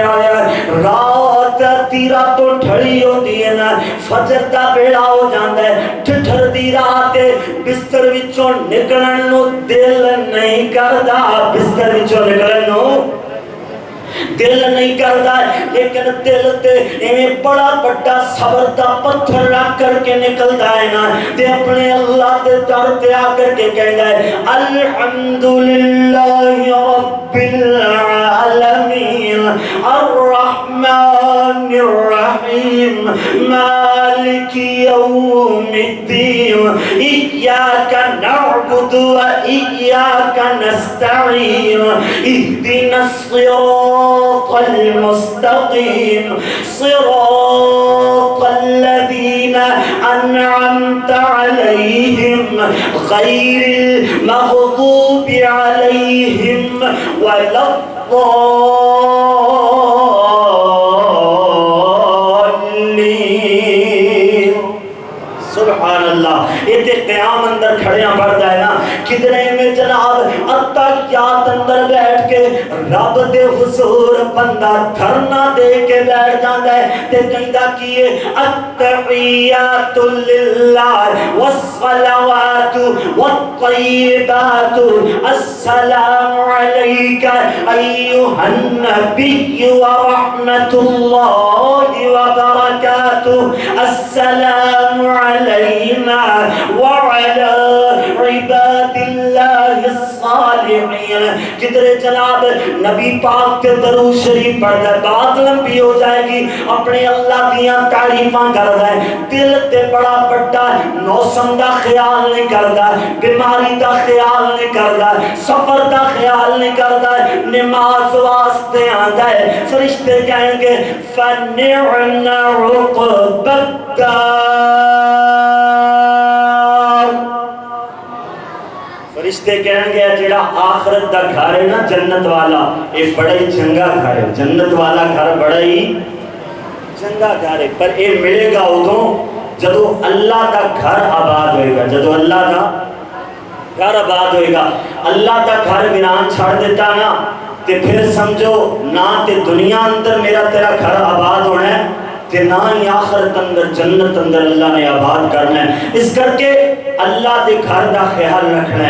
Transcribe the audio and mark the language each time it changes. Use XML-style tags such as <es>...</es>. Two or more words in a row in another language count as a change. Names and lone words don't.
<pa>ہویا ہے، رات تیرا تو ٹھڑی ہوندی ہے نا، فجر دا بیڑا ہو جاندا ہے، ٹھٹھر دی رات بستر وچوں نکلن نو دل نہیں کردا، بستر وچوں نکلن نو دل نہیں کردا ہے، لیکن دل تے ایویں بڑا بڑا صبر دا پتھر رکھ کر کے نکلدا ہے نا، تے اپنے اللہ دے در تے آ کر کے کہدا ہے</pa> <ar>الحمدللہ رب العالمین الرحمن الرحیم مالک یوم الدین ایاک نعبد و ایاک نستعین اهدنا الصراط المستقیم صراط الذین انعمت علیہم غیر المغضوب علیہم ولا الضالین۔ سبحان اللہ،</ar> <pa>یہ قیام اندر کھڑیاں پڑھتا ہے نا، کدرے میں جناب اتحیات اندر بیٹھ کے رب دے حضور بندہ دھرنا دے کے بیٹھ جاتا ہے، تے کہندا کیے</pa> <ar>التحیات للہ والصلوات والطیبات السلام علیک ایھا النبی ورحمۃ اللہ وبرکاتہ، السلام علینا وعلی عباد اللہ الصالحین الصالحین،</ar> <pa>جدھر جناب نبی پاک کے درود شریف پڑھتا ہے بات لمبی ہو جائے گی، اپنے اللہ دیاں تعریفاں کردا ہے، دل تے بڑا بڑا موسم دا خیال نہیں کردا، بیماری دا خیال نہیں کردا، سفر دا خیال نہیں کردا، نماز واسطے آندا ہے، فرشتے کہیں گے</pa> <ar>فَنِعْمَ عُقْبَ الدَّارِ،</ar> <pa>فرشتے کہیں گے جڑا آخرت دا گھر ہے نا جنت والا، یہ بڑا ہی چنگا گھر ہے، جنت والا گھر بڑا ہی چنگا گھر ہے، پر یہ ملے گا ادوں جدو اللہ دا گھر آباد ہوئے گا، جدو اللہ دا گھر آباد ہوئے گا، اللہ دا گھر ویران چھاڑ دیتا نا تے پھر سمجھو نہ تے دنیا اندر میرا تیرا گھر آباد ہونا ہے تے نہ ہی آخرت اندر جنت اندر اللہ نے آباد کرنا ہے، اس کر کے اللہ دے گھر دا خیال رکھنا</pa>